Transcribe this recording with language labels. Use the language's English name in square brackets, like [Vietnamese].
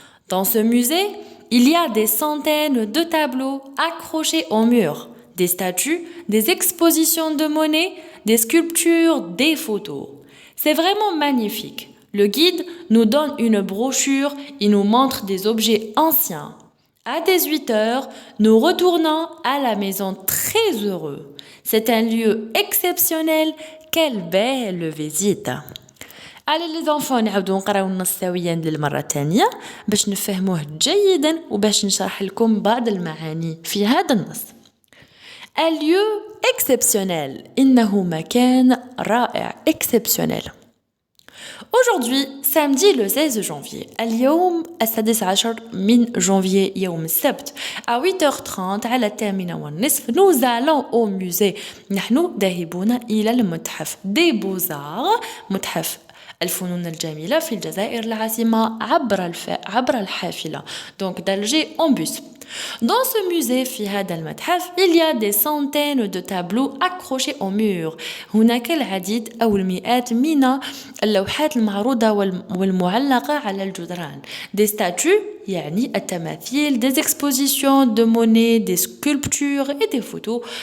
[French] Dans ce musée, il y a des centaines de tableaux accrochés au mur, des statues, des expositions de monnaie, des sculptures, des photos. C'est vraiment magnifique. Le guide nous donne une brochure et nous montre des objets anciens. À 18h, nous retournons à la maison très heureux. C'est un lieu exceptionnel. Quelle belle visite! [Arabic] على [French] les enfants [Arabic] نعاودو نقراو النص سويا للمرة الثانية باش نفهموه جيدا وباش نشرح لكم بعض المعاني في هذا النص. [French] Un lieu exceptionnel. [Arabic] إنه مكان رائع. [French] Exceptionnel. Aujourd'hui, samedi le 16 janvier, [Arabic] اليوم السادس عشر من جانفي يوم السبت [French] à 8h30 [Arabic] على 8:30 [French] nous allons au musée. [Arabic] نحن ذاهبون إلى المتحف des Beaux-Arts، متحف الفنون الجميلة في الجزائر العاصمة عبر الحافلة [French] donc d'Alger en bus. Dans ce musée [Arabic] في هذا المتحف [French] il y a des centaines de tableaux accrochés au mur. [Arabic] هناك العديد أو المئات من اللوحات المعروضة والمعلقة على الجدران. [French] Des statues [Arabic] يعني التماثيل، [French] des expositions de monnaie, des sculptures et des photos.